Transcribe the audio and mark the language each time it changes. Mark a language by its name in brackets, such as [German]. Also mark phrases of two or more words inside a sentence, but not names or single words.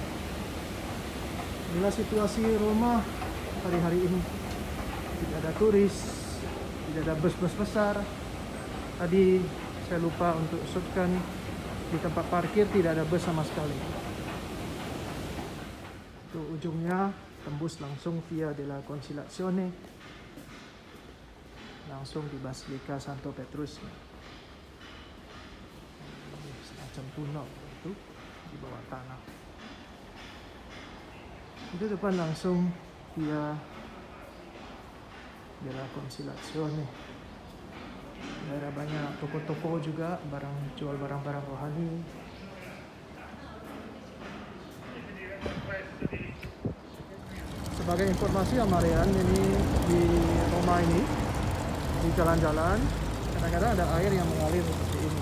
[Indonesian] Inilah situasi Roma hari-hari ini. Tidak ada turis, tidak ada bus-bus besar. Tadi saya lupa untuk shootkan di tempat parkir, tidak ada bus sama sekali. Itu ujungnya tembus langsung via della Conciliazione, langsung di Basilika Santo Petrus. Semacam tunnel itu di bawah tanah. Itu depan langsung via della Conciliazione. Ada banyak toko-toko juga, jual barang-barang rohani. Sebagai informasi Amarian, ini di Roma ini di jalan-jalan kadang-kadang ada air yang mengalir seperti ini.